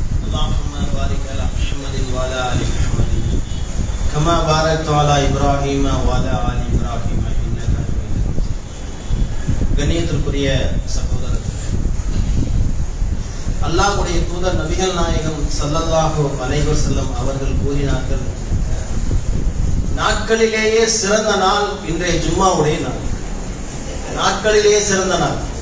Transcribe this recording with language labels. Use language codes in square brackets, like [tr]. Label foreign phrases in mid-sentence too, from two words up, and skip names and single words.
[ar] اللهم بارك على محمد وعلى آل محمد كما باركت على إبراهيم وعلى آل إبراهيم إنك حميد مجيد. [ta] கண்ணியத்திற்குரிய சகோதரர்களே, அல்லாஹ்வுடைய தூதர் நபிகள் நாயகம் [ar] صلى الله عليه وسلم [ta] அவர்கள் கூறினார்கள், நாட்களிலேயே சிறந்த நாள் இன்றைய ஜும்மாவுடைய நாள். நாட்களிலேயே சிறந்த நாள்.